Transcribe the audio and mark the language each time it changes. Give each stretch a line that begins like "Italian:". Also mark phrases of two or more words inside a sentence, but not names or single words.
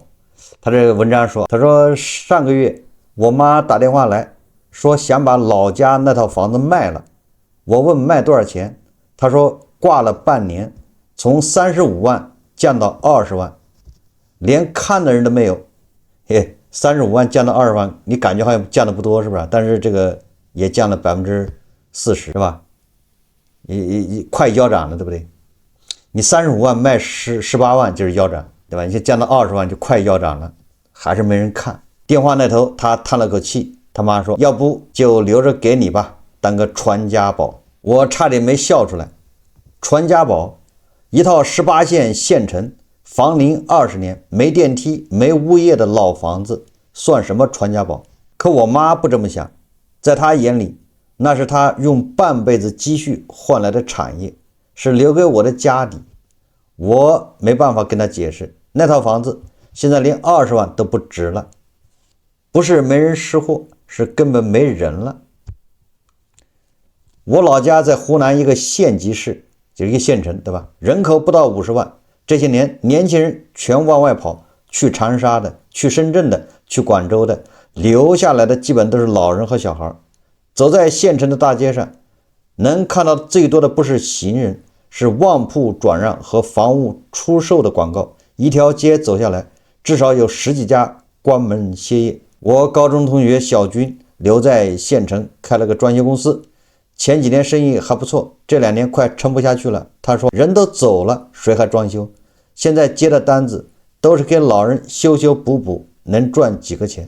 Chinese: 他這個文章說，他說上個月我媽打電話來說想把老家那套房子賣了，我問賣多少錢，他說掛了半年，從35萬降到20萬，連看的人都沒有。嘿，35萬降到20萬，你感覺好像降的不多是不是？但是這個也降了40%，是吧？也快腰斬了，對不對？你35萬賣18萬就是腰斬，對吧？你就降到20萬就快腰斬了，還是沒人看。電話那頭他嘆了口氣，他媽說要不就留着給你吧，當個傳家寶。我差點沒笑出來。傳家寶，一套18線縣城房齡20年沒電梯沒物業的老房子算什麼傳家寶？可我媽不這麼想，在她眼裡那是她用半輩子積蓄換來的產業，是留給我的家底。我沒辦法跟她解釋，那套房子現在連20萬都不值了，不是沒人識貨，是根本沒人了。我老家在湖南一個縣级市，就是一個縣城，對吧？人口不到50萬， 這些年年輕人全往外跑，去长沙的，去深圳的，去廣州的，留下來的基本都是老人和小孩。走在縣城的大街上，能看到最多的不是行人，是旺鋪轉讓和房屋出售的廣告。一條街走下來，至少有10幾家關門歇業。我高中同學小軍留在縣城開了個裝修公司，前幾年生意還不錯，這2年快撐不下去了。他說人都走了，誰還裝修？現在接的單子都是給老人修修補補，能賺幾個錢。